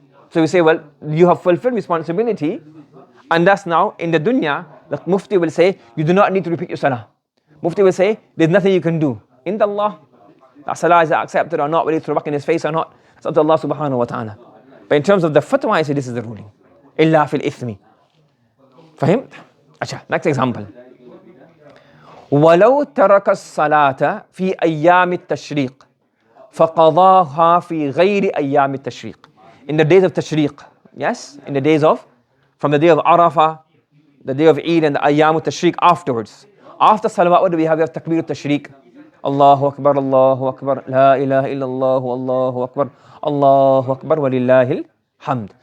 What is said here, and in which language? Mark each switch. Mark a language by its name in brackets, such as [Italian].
[English] So we say, well, you have fulfilled responsibility, and thus now in the dunya, the mufti will say, you do not need to repeat your salah. Mufti will say, there's nothing you can do. In the Allah, that salah is accepted or not, whether it's thrown back in his face or not, it's up to Allah subhanahu wa ta'ala. But in terms of the fatwa, I say this is the ruling. Illa fil ithmi. فهمت؟ अच्छा, next example. [Arabic] ولو ترك الصلاة في أيام التشريق فقضاها في غير أيام التشريق. [English] In the days of Tashriq, yes, in the days of, from the day of Arafah, the day of Eid, and the Ayyam al-Tashriq afterwards. After Salawat, what do we have? We have Takbir al-Tashriq. Allahu Akbar, Allahu Akbar, La ilaha illallah, Allahu Akbar, Allahu Akbar, Walillahil Hamd.